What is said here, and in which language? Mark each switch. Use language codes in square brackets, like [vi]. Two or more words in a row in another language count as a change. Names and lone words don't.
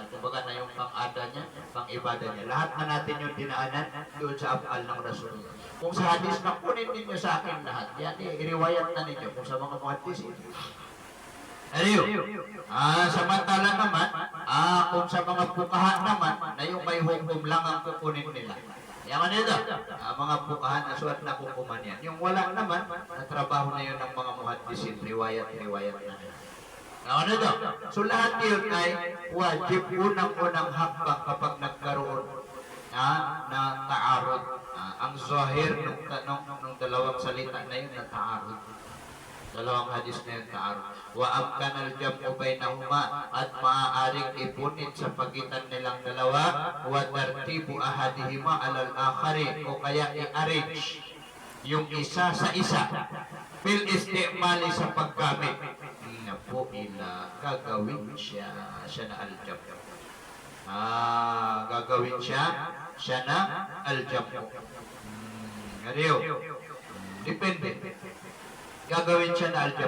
[tl] Kumbaga na yung pang-ada niya, pang-ibada niya. Lahat na natin yung dinaanan doon sa afal ng Rasulullah. Kung sa hadis na kunin ninyo sa akin lahat, yan iriwayat na ninyo kung sa mga muhaddisin. Samantala naman, kung sa mga pukahan naman, na yung may hukom lang ang kukunin nila. Yan nito, mga pukahan na suat na kukuman yan. Yung wala naman, natrabaho na yun ng mga muhaddisin, riwayat na nila. Yan nito, so lahat yun ay wajib unang-unang hakbang kapag nagkaroon na ta'arud. Ang zahir nung dalawang salita na yun na ta'arud. Dalawang hadis na yung ta'arud. [ar] وأمكن الجمع بينهما [tl] at maaaring ipunit sa pagitan nilang dalawa [ar] وترتيب أحدهما على الآخر [tl] o kaya i-arrange yung isa sa isa [ar] بالاستعمال [tl] sa paggamit na po ila gagawin siya na al-jam. Gagawin siya na al-jam. Depende. Gagawin siya na al-jam.